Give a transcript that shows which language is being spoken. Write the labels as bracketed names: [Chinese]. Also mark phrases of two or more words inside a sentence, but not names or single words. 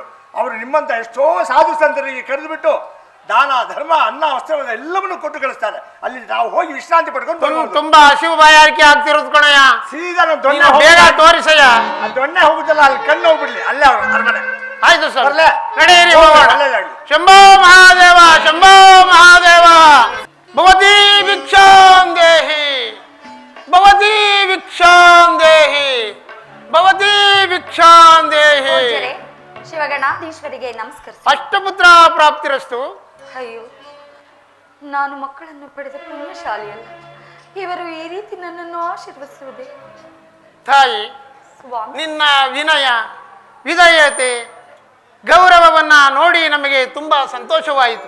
[Kannada] ಅವರು ನಿಮ್ಮಂತ ಎಷ್ಟೋ ಸಾಧು ಸಂತರಿಗೆ ಕರೆದುಬಿಟ್ಟು ದಾನ ಧರ್ಮ ಅನ್ನ ವಸ್ತ್ರ ಎಲ್ಲವನ್ನೂ ಕೊಟ್ಟು ಕಳಿಸ್ತಾರೆ. ಅಲ್ಲಿ ನಾವು ಹೋಗಿ ವಿಶ್ರಾಂತಿ ಪಡ್ಕೊಂಡು ಬರ್ಬೋದು. ತುಂಬಾ ಹಸಿವು ಬಾಯಾರಿಕೆ ಆಗ್ತಿರೋದು ಕಣಯ್ಯ. ಸೀದಾ ಬೇಗ ತೋರಿಸಯ್ಯ. ದೊಣ್ಣೆ ಹೋಗುದಲ್ಲ, ಅಲ್ಲಿ ಕಣ್ಣು ಹೋಗ್ಬಿಡ್ಲಿ. ಅಲ್ಲೇ ಅವ್ರ ಅರಮನೆ. ಆಯ್ತು ಸರ್, ಬರ್ಲೆ? ನಡೆಯಿರಿ ಹೋಗೋಣ. [Sanskrit] ಶಂಭೋ ಮಹಾದೇವ ಶಂಭೋ ಮಹಾದೇವ. ಭವತಿ ಭಿಕ್ಷಾಂ ದೇಹಿ ಭವತಿ ಭಿಕ್ಷಾಂ ದೇಹಿ ಭವತಿ ಭಿಕ್ಷಾಂ ದೇಹಿ. [Kannada] ಪೂಜ್ಯರೇ, ಶಿವಗಣಾಧೀಶ್ವರಿಗೆ ನಮಸ್ಕರಿಸಿ. [Sanskrit] ಅಷ್ಟಪುತ್ರ ಪ್ರಾಪ್ತಿರಸ್ತು. [Kannada] ಅಯ್ಯೋ, ನಾನು ಮಕ್ಕಳನ್ನು ಪಡೆದ ಪುಣ್ಯಶಾಲಿಯಲ್ಲ. ಇವರು ಈ ರೀತಿ ನನ್ನನ್ನು ಆಶೀರ್ವದಿಸುವುದೇ? ತಾಯಿ, ಸ್ವಾಮಿ, ನಿನ್ನ ವಿನಯ ವಿಧೇಯತೆ ಗೌರವವನ್ನ ನೋಡಿ ನಮಗೆ ತುಂಬಾ ಸಂತೋಷವಾಯಿತು.